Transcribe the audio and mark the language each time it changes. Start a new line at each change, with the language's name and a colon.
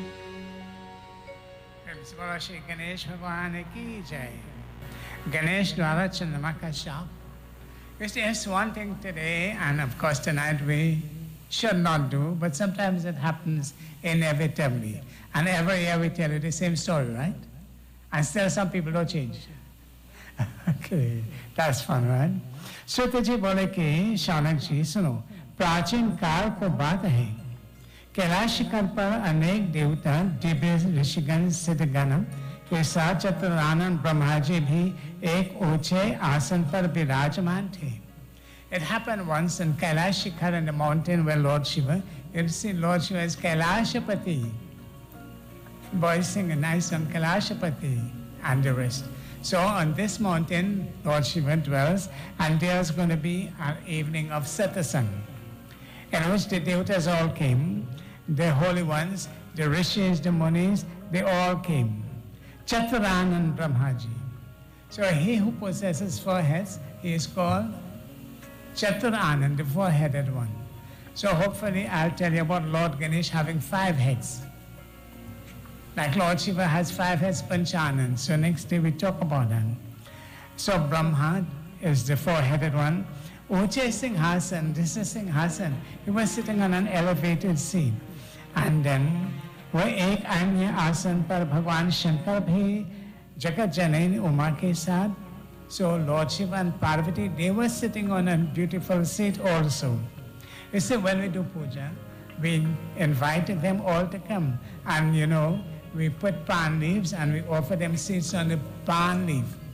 Hindi: इस बार श्री गणेश भगवान की जय। गणेश द्वारा चंद्रमा का श्याप।
English: It's one thing today, and of course tonight we should not do, but sometimes it happens inevitably. And every year we tell you the same story, right? And still some people don't change. Okay, that's fun, right?
Hindi: Shruti ji bole ki, Shaunak ji, suno, prachin kaal ko baat hai. Kailash शिखर पर अनेक देवता दिव्य ऋषिगण सिद्धगण के साथ चतुरानंद ब्रह्मा जी भी एक ऊंचे आसन पर विराजमान थे।
English: It happened once in Kailash Shikhar in the mountain where Lord Shiva, you see Lord Shiva is Kailashpati, boys sing a nice song, Kailashpati and the rest. So on this mountain Lord Shiva dwells and there is going to be an evening of satsang. In which the devotees all came, the holy ones, the rishis, the munis, they all came. Chaturanand Brahmaji. So he who possesses four heads, he is called Chaturanand, the four-headed one. So hopefully I'll tell you about Lord Ganesh having five heads. Like Lord Shiva has five heads, Panchanand. So next day we talk about them. So Brahma is the four-headed one. Uche Singhasan, this is Singhasan. He was sitting on an elevated seat. And then,
Hindi: वह एक अन्य आसन पर भगवान शंकर भी जगत जननी उमा के साथ.
English: So Lord Shiva and Parvati, they were sitting on a beautiful seat also. You see, when we do puja, we invite them all to come. And you know, we put palm leaves and we offer them seats on the palm leaf.